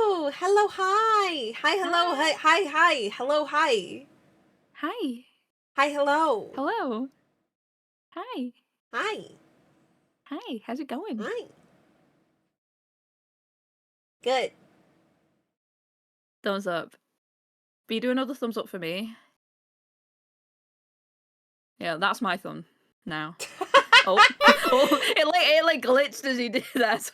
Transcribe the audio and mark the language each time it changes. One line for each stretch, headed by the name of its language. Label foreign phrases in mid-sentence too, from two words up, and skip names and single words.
English: Hello, hi. Hi, hello, hi, Hi. hi, hi. Hello, hi. Hi. Hi, hello. Hello. Hi. Hi. Hi. How's it going? Hi. Good. Thumbs up. Be do another thumbs up for me. Yeah, that's my thumb now. Oh, oh, it glitched as he did that.